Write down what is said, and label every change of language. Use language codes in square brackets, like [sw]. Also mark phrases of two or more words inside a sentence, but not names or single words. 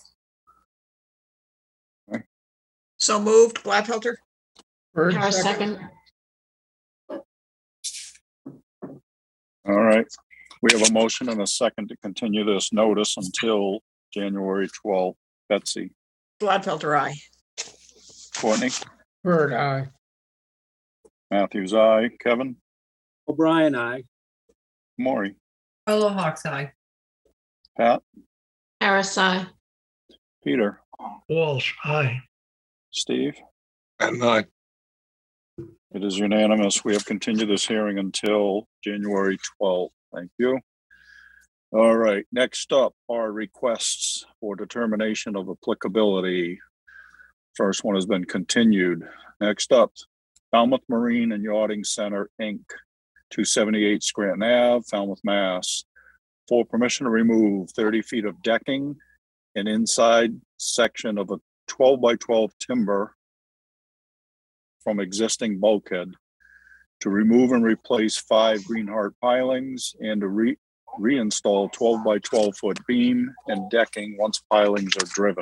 [en] So moved. Gladfelter, Heard, Harris, second. second. All right. We have a motion and a second to continue this notice until January 12th. Betsy, Gladfelter, aye. Courtney, Heard, aye. Matthews, aye. Kevin, O'Brien, I. Maury, Carlo Hawks, aye. Pat, Harris, aye. Peter, Walsh, aye. Steve. Pat and I. It is unanimous. We have continued this hearing until January 12th. Thank you. All right, next up are requests for determination of applicability. First one has been continued. Next up, Falmouth Marine and Yachting Center, Inc., 278 Scranton Ave, Falmouth, Mass, for permission to remove 30 feet of decking and inside section of a 12 by 12 timber from existing bulkhead, to remove and replace 5 Greenheart pilings and to reinstall 12 by 12 foot beam and decking once pilings are driven.